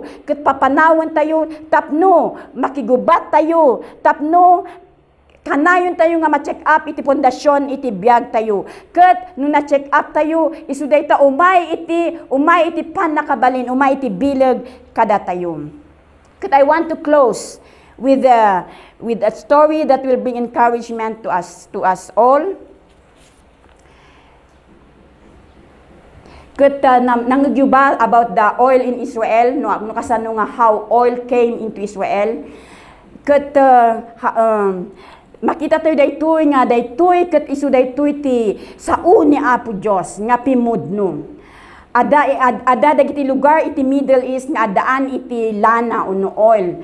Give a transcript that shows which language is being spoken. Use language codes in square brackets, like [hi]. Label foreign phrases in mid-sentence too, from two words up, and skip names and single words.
[ilo] Ket papanawon tayo tapno makigubat tayo, tapno kanayon tayo nga ma-check up iti pundasyon iti biag tayo. Ket no na-check up tayo, isu dayta umay iti panakabalin, umay iti bileg kada tayo. [en] Ket I want to close with a story that will bring encouragement to us all. [ilo] Ket nangyuba [en] about the oil in Israel, [ilo] no kasano nga [en] how oil came into Israel. [ilo] Ket makita tayo daytoy ket isu daytoy ti sao ni Apo Dios nga pimudno. Ada dagiti lugar iti Middle East nga adaan iti lana uno oil.